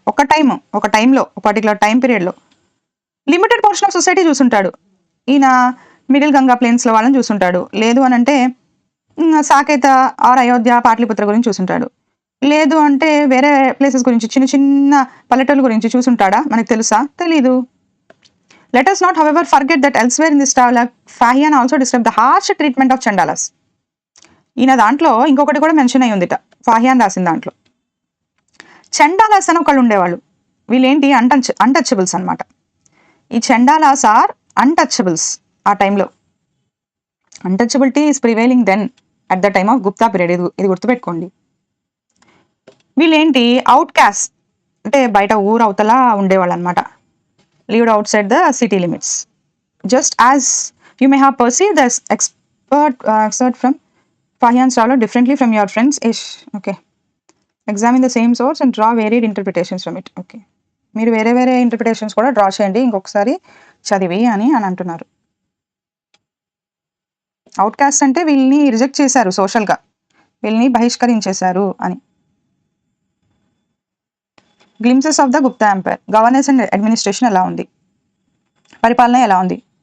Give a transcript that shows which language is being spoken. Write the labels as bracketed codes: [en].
[te] ఒక టైంలో particular time పీరియడ్లో లిమిటెడ్ పోర్షన్ ఆఫ్ సొసైటీ చూసుంటాడు. ఈయన మిడిల్ గంగా ప్లేన్స్లో వాళ్ళని చూసుంటాడు. లేదు అని అంటే సాకేత ఆర్ అయోధ్య, పాటలిపుత్ర గురించి చూసుంటాడు. లేదు అంటే వేరే ప్లేసెస్ గురించి, చిన్న చిన్న పల్లెటూళ్ళ గురించి చూసుంటాడా మనకు తెలుసా, తెలీదు. [en] Let us not, however, forget that elsewhere in this dialogue, Fahian also described the harsh treatment of Chandalas. [te] ఈయన దాంట్లో ఇంకొకటి కూడా మెన్షన్ అయ్యి ఉందిట, ఫాహియాన్ రాసిన దాంట్లో. చండాలాస్ అని ఒకళ్ళు ఉండేవాళ్ళు. వీళ్ళేంటి అన్టచబుల్స్ అనమాట. ఈ చండాలాస్ ఆర్ అన్టచబుల్స్ ఆ టైంలో. [en] Untouchability is prevailing then at the time of Gupta period. [te] ఇది గుర్తుపెట్టుకోండి. వీళ్ళేంటి అవుట్ క్యాస్ట్, అంటే బయట ఊరు అవతల ఉండేవాళ్ళు అనమాట. [en] lived outside the city limits. Just as you may have perceived the excerpt from Fahian's traveler differently from your friends ish. Okay. Examine the same source and draw varied interpretations from it. Okay. [te] మీరు వేరే interpretations కూడా draw చేయండి ఇంకొకసారి చదివి అని అంటున్నారు. Out cost అంటే వీళ్ళని రిజెక్ట్ చేశారు సోషల్గా, వీళ్ళని బహిష్కరించేశారు అని. [en] Glimpses of the Gupta empire. Governance and administration [te] ఎలా ఉంది, పరిపాలన ఎలా ఉంది.